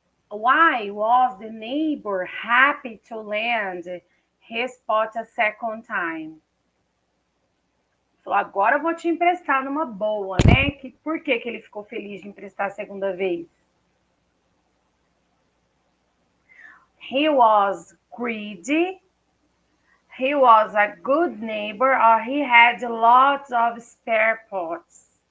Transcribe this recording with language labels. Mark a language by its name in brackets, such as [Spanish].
[English] Why was the neighbor happy to lend his pot a second time? [Portuguese] Falou, agora eu vou te emprestar numa boa, né? Por que ele ficou feliz de emprestar a segunda vez? [English] He was greedy, he was a good neighbor, or he had lots of spare pots.